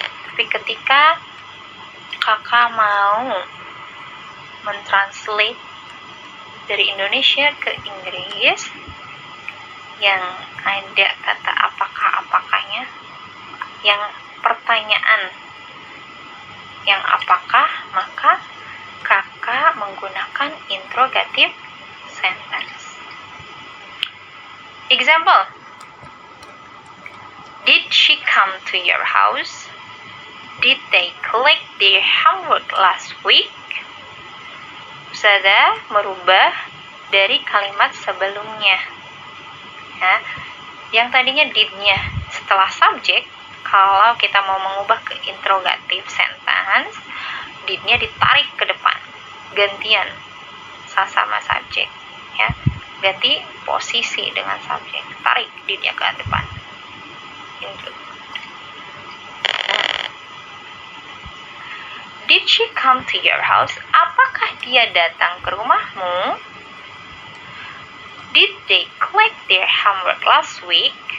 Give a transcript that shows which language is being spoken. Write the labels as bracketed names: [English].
[Indonesian] Tapi ketika kakak mau mentranslate dari Indonesia ke Inggris yang ada kata apakah-apakahnya, yang pertanyaan yang apakah, maka kakak menggunakan interrogative sentence. [English] Example, did she come to your house? Did they collect their homework last week? [Indonesian] Ustazah merubah dari kalimat sebelumnya ya, yang tadinya did-nya setelah subjek. Kalau kita mau mengubah ke interrogative sentence, did-nya ditarik ke depan, gantian sama subjek ya, ganti posisi dengan subjek, tarik did-nya ke depan. [English] Did she come to your house? [Indonesian] Apakah dia datang ke rumahmu? [English] Did they collect their homework last week?